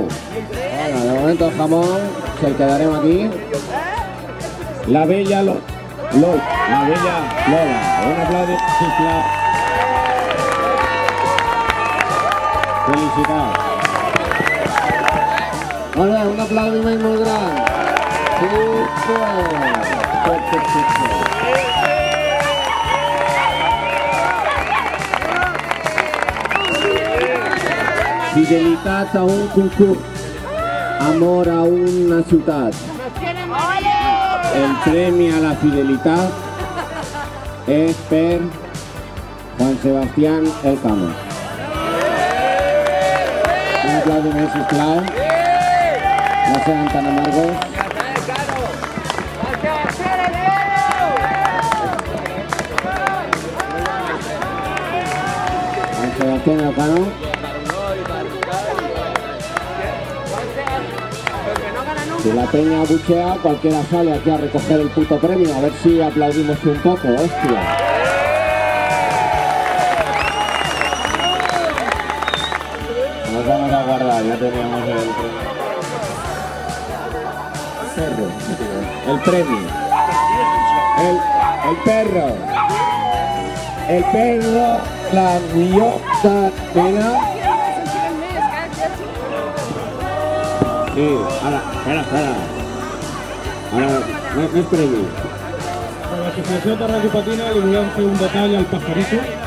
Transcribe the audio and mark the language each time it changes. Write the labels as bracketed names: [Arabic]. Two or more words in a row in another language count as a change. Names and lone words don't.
[Spanish] Bueno, de momento el jamón se el quedaremos aquí. La bella Lola. Un aplauso, sisplau. [Catalan] Felicitats. Molt bé, un aplaudiment molt gran. Fidelitat a un concurs, amor a una ciutat. El premi a la fidelitat és per Juan Sebastián Elcano. Un aplaudiment, sisplau. [Spanish] No sean tan amargos. Juan Sebastián Elcano. Si la peña buchea, cualquiera sale aquí a recoger el puto premio. A ver si aplaudimos un poco, hostia. Nos vamos a guardar, ya teníamos el premio. El premio. El perro. El perro, la millota pena. [Catalan] Sí, ara. Ara, no és premi. A l'associació de Ràdio Patina li volem fer un detall al Pajarito.